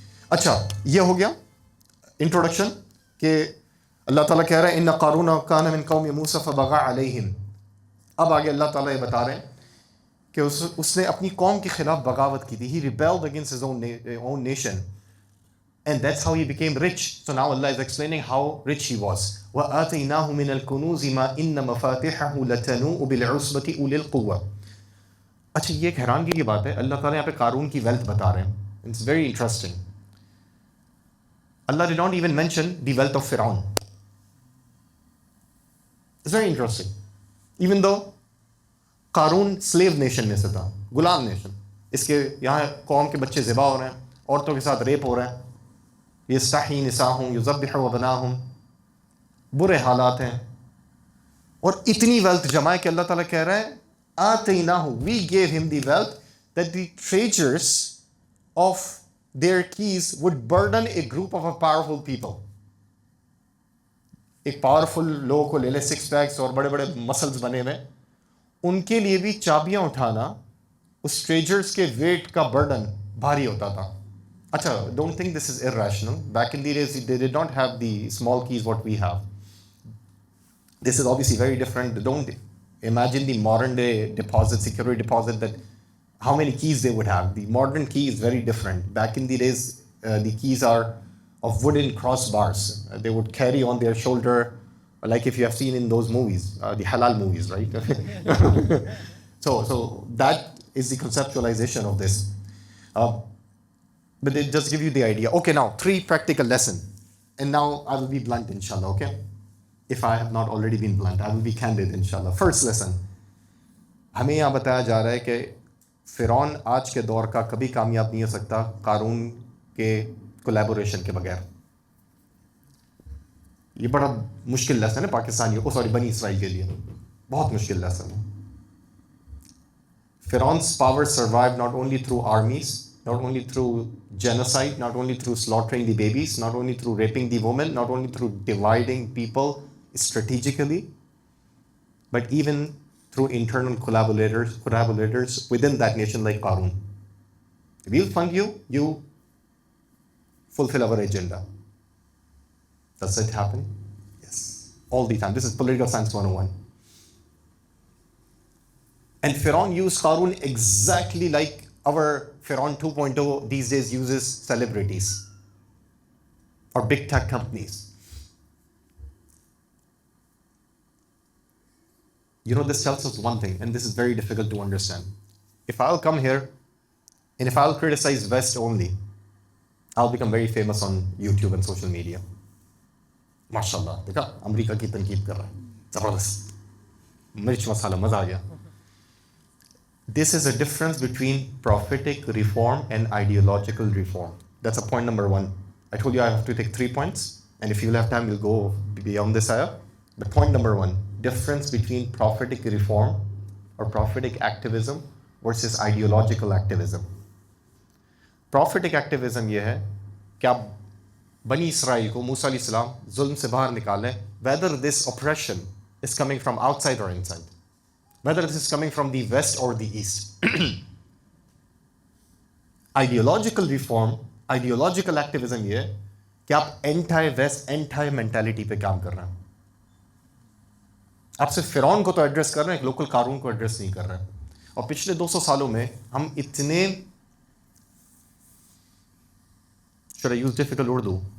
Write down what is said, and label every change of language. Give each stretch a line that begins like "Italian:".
Urdu: اچھا, یہ ہو گیا انٹروڈکشن کہ اللہ تعالیٰ کہہ رہے ہیں
Arabic: ان قارون کان من قوم موسی فبغى علیہم.
Urdu: اب آگے اللہ تعالیٰ یہ بتا رہے ہیں کہ اس نے اپنی قوم کے خلاف بغاوت کی تھی.
English: He rebelled against his own nation. And that's how he became rich. So now Allah is explaining how rich he was.
Arabic: وَآتَيْنَاهُ مِنَ الْكُنُوزِ مَا إِنَّ مَفَاتِحَهُ لَتَنُوءُ بِالْعُصْبَةِ أُولِي الْقُوَّةِ.
Urdu: اچھا, یہ ایک حیرانگی کی بات ہے, اللہ تعالیٰ یہاں پہ قارون کی ویلتھ بتا رہے ہیں.
English: It's very interesting. Allah did not even mention the wealth of Firawn. It's very interesting. Even though
Urdu: Qarun
English: slave nation
Urdu: میں سے تھا, غلام نیشن, اس کے یہاں قوم کے بچے ذبح ہو رہے ہیں, عورتوں کے ساتھ ریپ ہو رہے ہیں,
Arabic: یستحیی نساءہم یذبح ابناءہم,
Urdu: برے حالات ہیں. اور اتنی ویلتھ جمع ہے کہ اللہ تعالیٰ کہہ رہے ہیں آتیناہ,
English: we gave him the wealth that the treasures of their keys would burden a group of powerful people.
Urdu: ایک پاورفل لوگوں کو لے لے, سکس پیکس اور بڑے بڑے مسلز بنے ہوئے, ان کے لیے بھی چابیاں اٹھانا اس ٹریجرز کے ویٹ کا برڈن بھاری ہوتا تھا.
English: اچھا, don't think this is irrational. Back in the days they did not have the small keys what we have. This is obviously very different. Don't imagine the modern day deposit, security deposit, that how many keys they would have. The modern key is very different. Back in the days the keys are of wooden crossbars. They would carry on their shoulder, like if you have seen in those movies, the halal movies, right? So that is the conceptualization of this. But it just give you the idea. Okay, now 3 practical lesson. And now I will be blunt inshallah, okay? If I have not already been blunt, I will be candid inshallah. First lesson.
Urdu: ہمیں یہاں بتایا جا رہا ہے کہ فرعون آج کے دور کا کبھی کامیاب نہیں ہو سکتا قارون کے کولیبوریشن کے بغیر. یہ بڑا مشکل لیسن ہے پاکستانیوں کو, بنی اسرائیل کے لیے بہت مشکل لیسن ہے.
English: فرعون's power survived not only through armies, not only through genocide, not only through slaughtering the babies, not only through raping the women, not only through dividing people strategically, but even through internal collaborators within that nation like Qaroon. We'll fund you, you fulfill our agenda. Does it happen? Yes. All the time. This is political science 101. And Firawn used Qaroon exactly like our Firawn 2.0 these days uses celebrities or big tech companies. You know, this tells us one thing, and this is very difficult to understand. If I'll come here and if I'll criticize West only, I'll become very famous on YouTube and social media.
Urdu: MashaAllah, دیکھا امریکہ کی تنقید کر رہا ہے, زبردست, مرچ مسالہ, مزہ آ گیا.
English: This is a difference between prophetic reform and ideological reform. That's a point number 1. I told you I have to take 3 points. And if you'll have time, we'll go beyond this ayah. But point number one, difference between prophetic reform or prophetic activism versus ideological activism. Prophetic activism
Urdu: یہ ہے کہ آپ بنی اسرائیل کو موسیٰ علیہ السلام ظلم سے باہر نکالیں,
English: whether this oppression is coming from outside or inside, whether this is coming from the west or the east. Ideological reform, ideological activism
Urdu: یہ ہے کہ آپ اینٹائی ویسٹ اینٹائی مینٹالٹی پہ کام کر رہے ہیں. آپ صرف فرعون کو تو ایڈریس کر رہے ہیں, ایک لوکل قارون کو ایڈریس نہیں کر رہے ہیں. اور پچھلے 200 سالوں میں ہم اتنے,
English: should I use difficult Urdu?